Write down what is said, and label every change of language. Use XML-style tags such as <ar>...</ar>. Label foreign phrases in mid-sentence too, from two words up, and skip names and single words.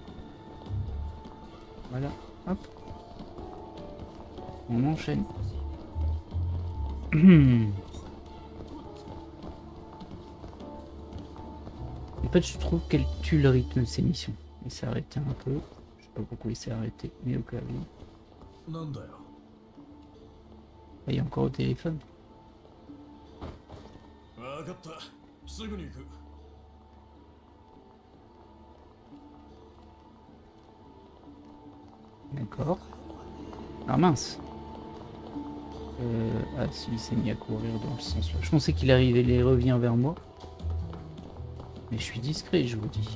<fr>Voilà, hop. On enchaîne. En fait, je trouve qu'elle tue le rythme de ces missions. Il s'est arrêté un peu. Je sais pas pourquoi il s'est arrêté, mais au cas où.</fr> <ja>なんだよ。</ja> <fr>Ah, il est encore au téléphone.</fr> <ja>分かった。すぐに行く。</ja> <fr>D'accord. Ah mince. Ah si, il s'est mis à courir dans le sens là. Je pensais qu'il arrivait, il revient vers moi. Mais je suis discret, je vous dis.</fr>